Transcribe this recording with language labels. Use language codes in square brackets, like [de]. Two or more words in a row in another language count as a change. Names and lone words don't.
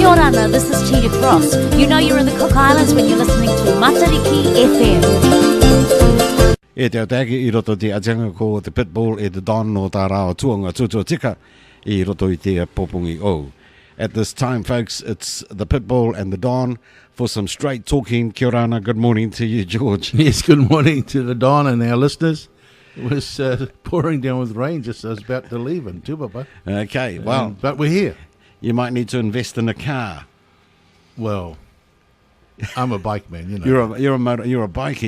[en] Moana, this is Tina Cross. You know you're in the Cook Islands when you're listening to Matariki FM. [rar] E te atake I roto te ajanga ko te PittBull e te Don no tā rāo tuanga tutua tika I roto I te popungi o. [en] At this time, folks, it's the PittBull and the Don for some straight talking. [rar] Kia ora, [en] good morning to you, George. Yes, good morning to the Don and our listeners. It was pouring down with rain just as I was about to leave in Tupapa. Okay, well. But we're here. You might need to invest in a car. Well, I'm a bike man, you know. You're a bikey.